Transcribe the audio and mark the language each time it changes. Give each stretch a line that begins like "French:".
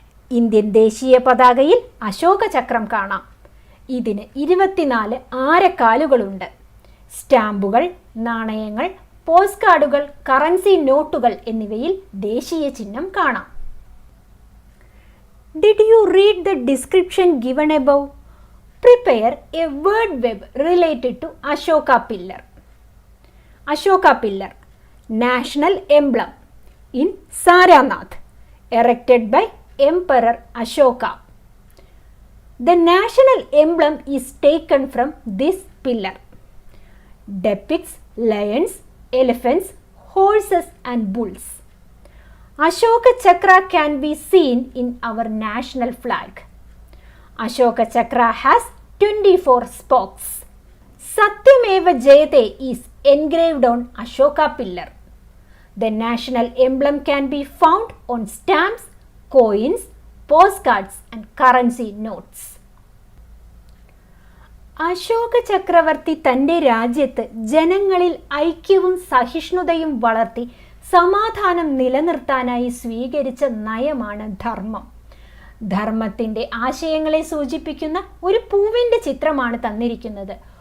Malayalam: Indian ദേശീയ പതാകയിൽ അശോക ചക്രം കാണാം. ഇതിന് 24 ആരക്കാലുകളുണ്ട്. സ്റ്റാമ്പുകൾ, നാണയങ്ങൾ, പോസ്റ്റ് കാർഡുകൾ, കറൻസി നോട്ടുകൾ എന്നിവയിൽ ദേശീയ ചിഹ്നം കാണാം.
English: Did you read the description given above? Prepare a word web related to Ashoka Pillar. Ashoka Pillar, national emblem in Saranath, erected by Emperor Ashoka. The national emblem is taken from this pillar. Depicts lions, elephants, horses and bulls. Ashoka Chakra can be seen in our national flag. Ashoka Chakra has 24 spokes. Satyameva Jayate is engraved on Ashoka pillar. The national emblem can be found on stamps, coins, postcards and currency notes.
Malayalam: Ashoka ചക്രവർത്തി തൻ്റെ രാജ്യത്ത് ജനങ്ങളിൽ ഐക്യവും സഹിഷ്ണുതയും വളർത്തി സമാധാനം നിലനിർത്താനായി സ്വീകരിച്ച നയമാണ് ധർമ്മം. ധർമ്മത്തിൻ്റെ ആശയങ്ങളെ സൂചിപ്പിക്കുന്ന ഒരു പൂവിൻ്റെ ചിത്രമാണ് തന്നിരിക്കുന്നത്.